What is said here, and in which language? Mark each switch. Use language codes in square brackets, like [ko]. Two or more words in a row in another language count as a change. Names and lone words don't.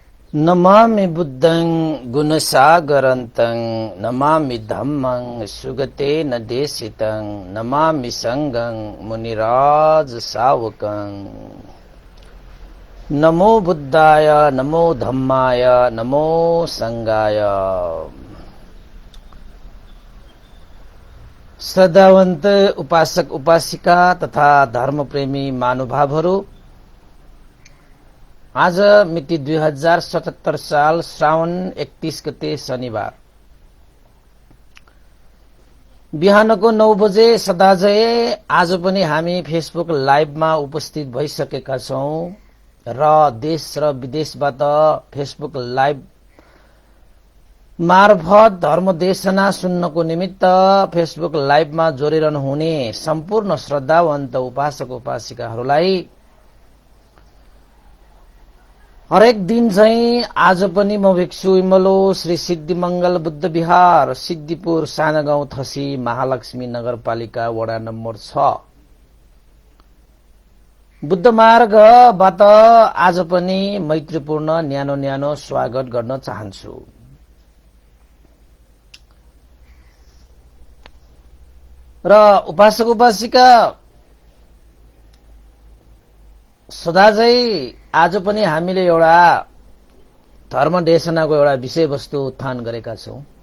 [pi] नमामि बुद्धं गुणसागरन्तं नमामि धम्मं सुगतेन देशितं नमामि संघं मुनिराज सावकं नमो बुद्धाय नमो धम्माय नमो संघाय। [ne] श्रद्धावन्त उपासक उपासिका तथा धर्मप्रेमी महानुभावहरू, आज मिति 2077 साल श्रावण 31 गते शनिबार बिहानको 9 बजे सदाझै आज पनि हामी फेसबुक लाइभमा उपस्थित भइसकेका छौं र देश र विदेशबाट फेसबुक लाइभ मार्फत धर्मदेशना सुन्नको निमित्त फेसबुक लाइभमा जोडिरहनु हुने सम्पूर्ण श्रद्धावन्त उपासक उपासिकाहरूलाई हरेक दिन चाहिँ आज पनि म भिक्षु इमलो श्री सिद्धिमंगल बुद्ध विहार सिद्धिपुर सानागाउँ थसी महालक्ष्मी नगरपालिका वडा नम्बर 6 बुद्ध मार्गबाट आज पनि मैत्रीपूर्ण न्यानो न्यानो स्वागत गर्न चाहन्छु। र उपासक उपासिका सदाझै आज पनि हामीले एउटा धर्मदेशनाको एउटा विषयवस्तु उत्थान गरेका छौं।